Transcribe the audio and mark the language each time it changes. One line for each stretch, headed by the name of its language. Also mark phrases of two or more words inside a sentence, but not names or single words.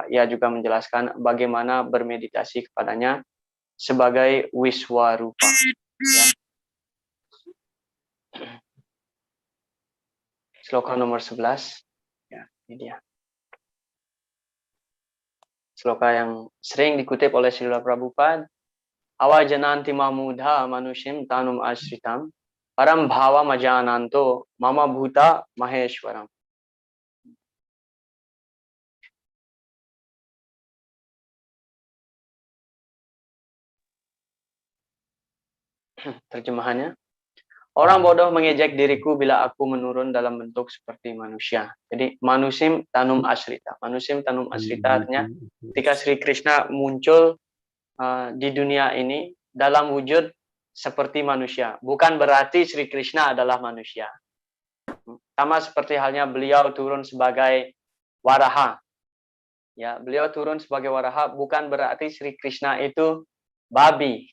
Indonesian: Ia juga menjelaskan bagaimana bermeditasi kepadanya sebagai Wiswarupa. Ya. Sloka nomor 11. Ya, ini dia. Sloka yang sering dikutip oleh Srila Prabhupada.
Sanskrit: अवजानन्ति मांमूढा मानुषीं तनुम् आश्रितम् परं भावम् अजानन्तो मम भूत महेश्वरम्.
Indonesian: Terjemahannya, orang bodoh mengejek diriku bila aku menurun dalam bentuk seperti manusia. Jadi
Sanskrit: मानुषीं तनुम् आश्रिता. मानुषीं तनुम् आश्रिता
Indonesian: artinya ketika Sri Krishna muncul di dunia ini dalam wujud seperti manusia. Bukan berarti Sri Krishna adalah manusia. Sama seperti halnya beliau turun sebagai waraha. Ya, beliau turun sebagai waraha bukan berarti Sri Krishna itu babi.